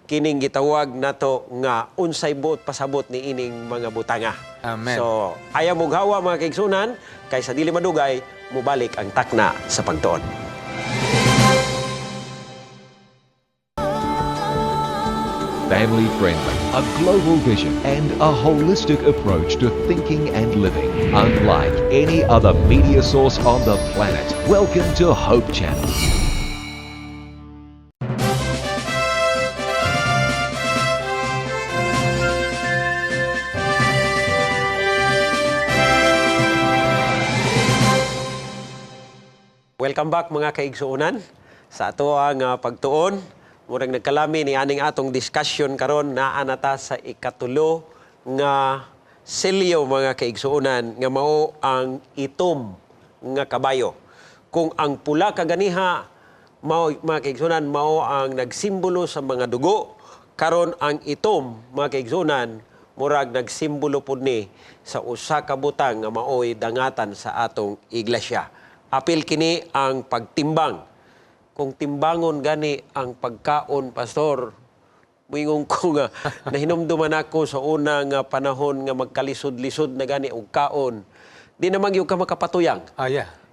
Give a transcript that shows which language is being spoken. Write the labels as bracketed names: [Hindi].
[Cebuano] kining gitawag nato nga unsay buot pasabot ni ining mga butanga. Amen. So, ayaw mong hawa mga kaigsunan, kaysa dili madugay, mubalik ang takna sa pagtuon. [English] Family friendly, a global vision, and a holistic approach to thinking and living. Unlike any other media source on the planet. Welcome to Hope Channel. Welcome back [Cebuano] mga kaigsuunan sa ato ang pagtuon. Murag nagkalami ni aning atong discussion karon naa nata sa ikatulo nga selyo mga kaigsuunan nga mao ang itom nga kabayo. Kung ang pula kaganiha mao mga kaigsuunan mao ang nagsimbolo sa mga dugo, karon ang itom mga kaigsuunan murag nagsimbolo pud ni sa usa ka butang nga maoy dangatan sa atong iglesia. Apil kini ang pagtimbang. Kung timbangon gani ang pagkaon, Pastor, muingong ko nga nahinumduman ako sa unang panahon nga magkalisod-lisod na gani og kaon. Di naman yung ka makapatuyang. Yeah.